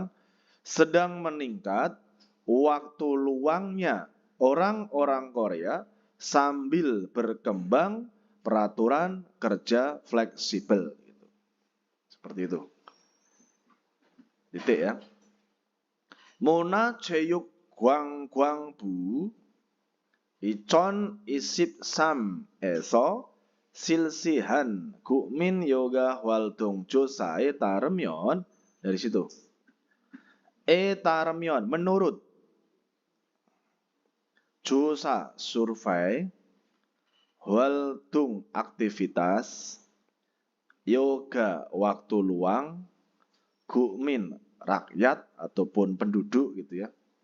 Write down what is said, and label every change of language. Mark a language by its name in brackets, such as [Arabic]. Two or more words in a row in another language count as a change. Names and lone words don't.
[Indonesian] Sedang meningkat waktu luangnya orang-orang Korea sambil berkembang peraturan kerja fleksibel. Gitu. Seperti itu. Titik ya. [Korean] 문화체육관광부 2023에서 실시한 국민 요가 활동 조사에 따르면 [Indonesian] dari situ. 따르면 menurut 조사 survei 활동 aktivitas yoga waktu luang 국민 rakyat ataupun penduduk gitu ya.